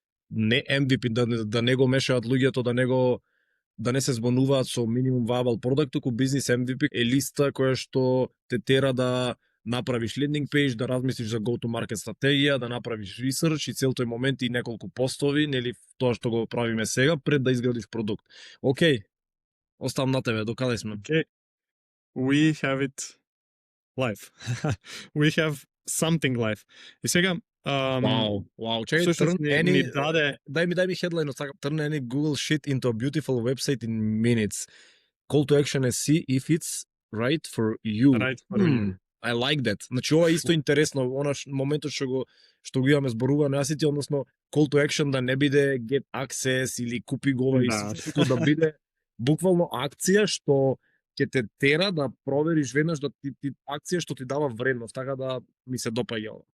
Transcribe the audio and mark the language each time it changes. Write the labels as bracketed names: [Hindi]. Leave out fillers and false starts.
[Macedonian] не MVP, да не го мешаат луѓето, да не се збонуваат со minimum viable product, туку бизнес MVP е листа која што те тера да направиш лендинг пејдж, да размислиш за go to market стратегија, да направиш research и цел тој момент и неколку постови, нели тоа што го правиме сега пред да изградиш продукт. Океј. Оставам на тебе, докаде сме? [English] Okay. We have it live. We have something live. [Macedonian] И сега Wow. Чекај, всушност ни даде дај ми headline од сака. [English] Turn any Google shit into a beautiful website in minutes. Call to action is see if it's right for you. Right for you. I like that. [Macedonian] Значи ова е исто интересно, моментот што го имаме зборувано, јас и ти, односно call to action да не биде get access или купи го ова исто, да биде буквално акција што ќе те тера да провериш веднаш, да ти акција што ти дава вредност, така да ми се допаѓа ова.